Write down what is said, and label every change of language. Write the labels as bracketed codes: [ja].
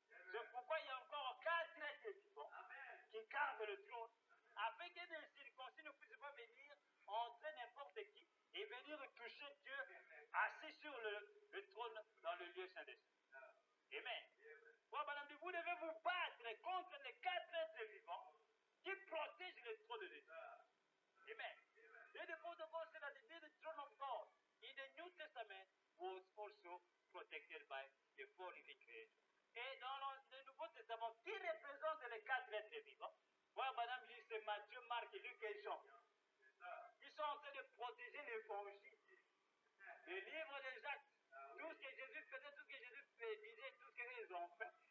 [fr] C'est pourquoi il y a encore quatre êtres vivants qui gardent le trône, afin que des circoncis ne puissent pas venir entrer n'importe qui et venir toucher Dieu assis sur le trône dans le lieu saint des cieux. Amen. Frère Branham dit, vous devez vous battre contre les quatre êtres vivants qui protègent le trône de Dieu. Amen. [en] Then the protocol said that the throne of God in the New Testament was also protected by the four living creatures. [fr] Et dans le Nouveau Testament, qui représente les quatre êtres vivants? Voilà, madame dit, c'est Matthieu, Marc, Luc et Jean. Ils sont en train de protéger l'évangile, le livre des actes, tout ce que Jésus faisait, tout ce que Jésus disait, tout ce qu'ils ont fait.